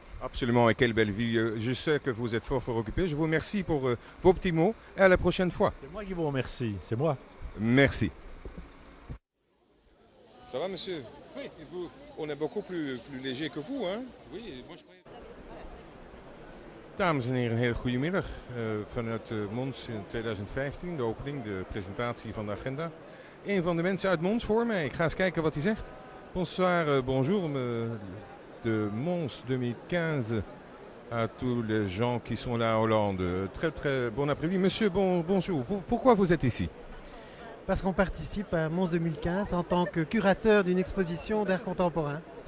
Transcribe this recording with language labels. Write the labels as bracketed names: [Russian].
[French] Absolument, et quelle belle ville. Je sais que vous êtes fort occupé. Je vous remercie pour vos petits mots et à la prochaine fois. C'est moi qui vous remercie, c'est moi. Merci. Ça va, monsieur? Oui. Et vous, on est beaucoup plus léger que vous, hein? Oui, moi je croyais... [Dutch] Dames en heren, een hele goede middag. Vanuit Mons in 2015, de opening, de presentatie van de agenda. Een van de mensen uit Mons voor mij. Ik ga eens kijken wat hij zegt. [French] Bonsoir, bonjour de Mons 2015 à tous les gens qui sont là en Hollande. Très très bon après-midi. Monsieur, bonjour. Pourquoi vous êtes ici? Parce qu'on participe à Mons 2015 en tant que curateur d'une exposition d'art contemporain.